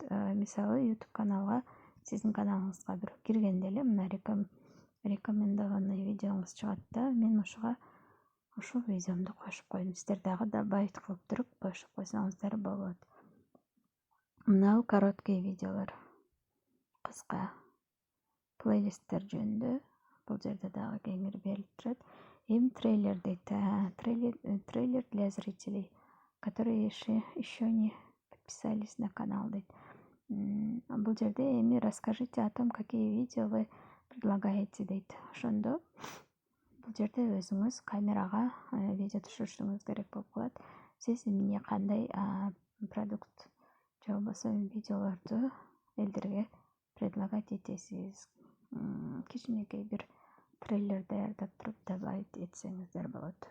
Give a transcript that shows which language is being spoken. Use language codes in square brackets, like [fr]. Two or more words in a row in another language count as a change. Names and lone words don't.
[ky] Мисалы, YouTube каналга, сиздин каналыңызга бирөө киргенде эле мына рекомендованный видеоңуз чыгат да, мен ушул видеомду кошуп койдум. Сиздер дагы добавить кылып туруп кошуп койсоңуздар болот. Мына короткий видеолор, кыска плейлисттер жөнүндө бул жерде дагы кеңири берилип турат. Эми трейлер дейт. [ru] Трейлер для зрителей, которые еще не подписались на канал дейт. [ky] Бул жерде эми [ru] расскажите о том, какие видео вы предлагаете дейт. [ky] Ошондо бул жерде өзүңүз камерага видео түшүрүшүңүз керек болуп калат. Сиз эмне кандай продукт же болбосо видеолорду элдерге предлагать этесиз. Кичинекей бир трейлер даярдап туруп добавить этсеңиздер болот.